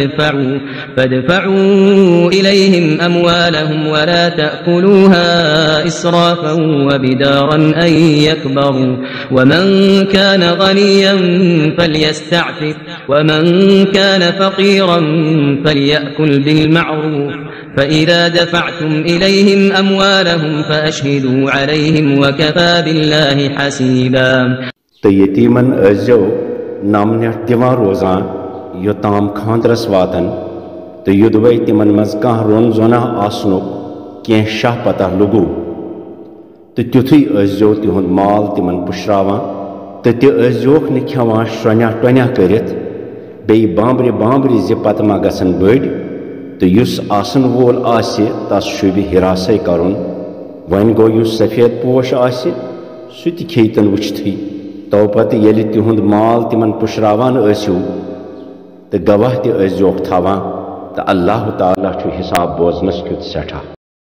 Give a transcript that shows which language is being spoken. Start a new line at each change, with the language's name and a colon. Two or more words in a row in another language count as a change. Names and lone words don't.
Arabic: فادفعوا إليهم أموالهم ولا تأكلوها إسرافا وبدارا أن يكبروا ومن كان غنيا فليستعفف ومن كان فقيرا فليأكل بالمعروف فإذا دفعتم إليهم أموالهم فأشهدوا عليهم وكفى بالله حسيبا
Kashmiri: يتيمن أزو نامن دِوان روزان يوتام خاندرس واتن يدوي تمن مز کانٛہہ رون زونا آسنُک کینٛہہ شاہ پتہ لوٚگوٗ تیُتھُے ٲسۍزیو تِہُنٛد مال تِمن پُشراوان تہٕ تہِ ٲسۍزیوکھ نہٕ کھٮ۪وان شرٛۄنیٛا ٹۄنیٛا کٔرِتھ بیٚیہِ بامبرِ زِ پتہٕ ما گژھن بٔڑۍ تہٕ یُس آسن وول آسہِ تس شوٗبہِ ہِراسَے کرُن وۄنۍ گوٚو یُس سفید پوش آسہِ سُہ تہِ کھیٚیہِ تن وٕچھتھٕے تو پتہٕ ییٚلہِ تِہُنٛد مال تِمن پُشراوان ٲسِو تہٕ گواہ تہِ ٲسۍزیوکھ تھاوان تہٕ اللہ تعالیٰ چھُ حِساب بوزنس کیُتھ سٮ۪ٹھاہ